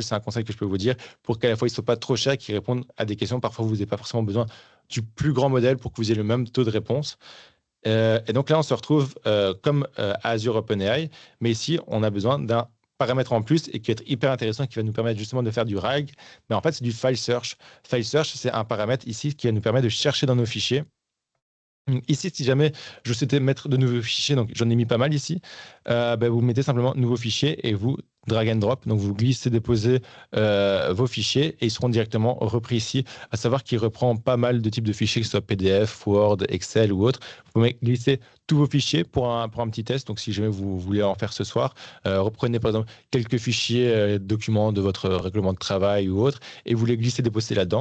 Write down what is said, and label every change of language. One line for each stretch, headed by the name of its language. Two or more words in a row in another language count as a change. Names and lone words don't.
French: C'est un conseil que je peux vous dire pour qu'à la fois, il ne soit pas trop cher, qu'il réponde à des questions. Parfois, vous n'avez pas forcément besoin du plus grand modèle pour que vous ayez le même taux de réponse. Et donc là, on se retrouve comme Azure OpenAI, mais ici, on a besoin d'un paramètre en plus et qui est hyper intéressant, qui va nous permettre justement de faire du RAG. Mais en fait, c'est du
English: file search. File search,
French: c'est un paramètre ici qui va nous permettre de chercher dans nos fichiers. Ici, si jamais je souhaitais mettre de nouveaux fichiers, donc j'en ai mis pas mal ici, vous mettez simplement nouveau fichier et vous
English: drag and drop.
French: Donc vous glissez, déposez vos fichiers et ils seront directement repris ici. À savoir qu'il reprend pas mal de types de fichiers, que ce soit PDF, Word, Excel ou autre. Vous pouvez glisser tous vos fichiers pour un petit test. Donc si jamais vous voulez en faire ce soir, reprenez par exemple quelques fichiers, documents de votre règlement de travail ou autre, et vous les glissez, déposez là-dedans.